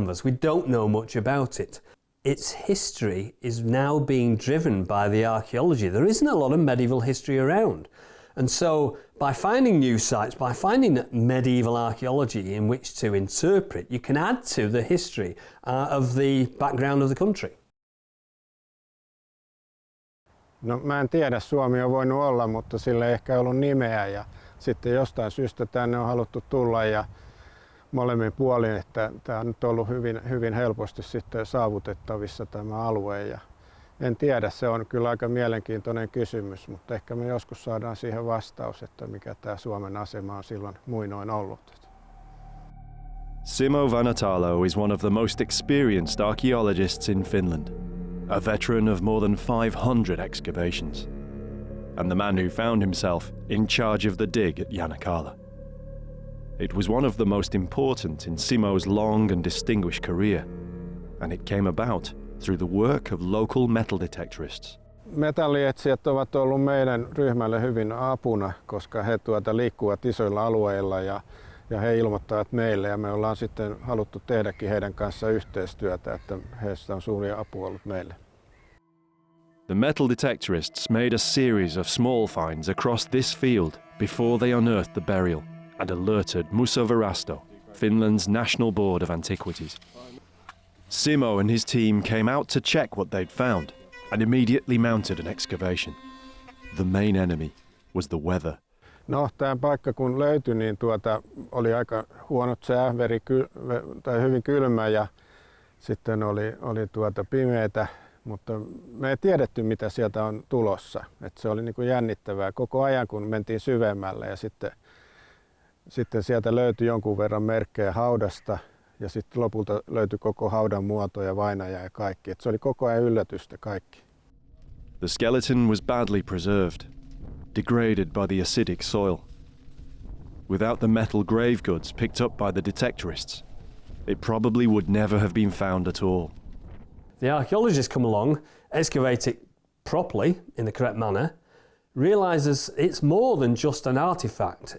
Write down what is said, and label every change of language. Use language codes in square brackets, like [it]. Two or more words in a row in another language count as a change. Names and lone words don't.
[en] We don't know much about it. Its history is now being driven by the archaeology. There isn't a lot of medieval history around. And so by finding new sites, by finding medieval archaeology in which to interpret, you can add to the history of the background of the country. [fi] No mä en tiedä, Suomi on voinut olla, mutta sillä ei ehkä ollut nimeä ja sitten jostain syystä tänne on haluttu tulla ja molemmin puolin, että tämä on nyt ollut hyvin helposti sitten saavutettavissa tämä alue ja en tiedä, se on kyllä aika mielenkiintoinen kysymys, mutta ehkä me joskus saadaan siihen vastaus, että mikä tämä Suomen asema on silloin muinoin ollut. [en] Simo Vanhatalo is one of the most experienced archaeologists in Finland, a veteran of more than 500 excavations, and the man who found himself in charge of the dig at Janakkala. It was one of the most important in Simo's long and distinguished career, and it came about through the work of local metal detectorists. [fi] Metallietsijät ovat olleet meidän ryhmälle hyvin apuna, koska he liikkuvat isoilla alueilla ja he ilmoittavat meille ja me ollaan sitten haluttu tehdäkin heidän kanssa yhteistyötä, että heistä on suuria apua ollut meille. [en] The metal detectorists made a series of small finds across this field before they unearthed the burial and alerted Museovirasto, Finland's National Board of Antiquities. Simo and his team came out to check what they'd found and immediately mounted an excavation. The main enemy was the weather. [fi] No, tämä paikka kun löytyi, niin oli aika huonot sää, hyvin kylmä ja sitten oli pimeätä, mutta me ei tiedetty mitä sieltä on tulossa. Et se oli niin kuin jännittävää koko ajan kun mentiin syvemmälle ja sitten sieltä löytyi jonkun verran merkkejä haudasta ja sitten lopulta löytyi koko haudan muoto ja vainaja ja kaikki. Et se oli koko ajan yllätystä kaikki. [en] The skeleton was badly preserved, degraded by the acidic soil. Without the metal grave goods picked up by the detectorists, it probably would never have been found at all. The archaeologists come along, excavate it properly, in the correct manner, realises it's more than just an artefact.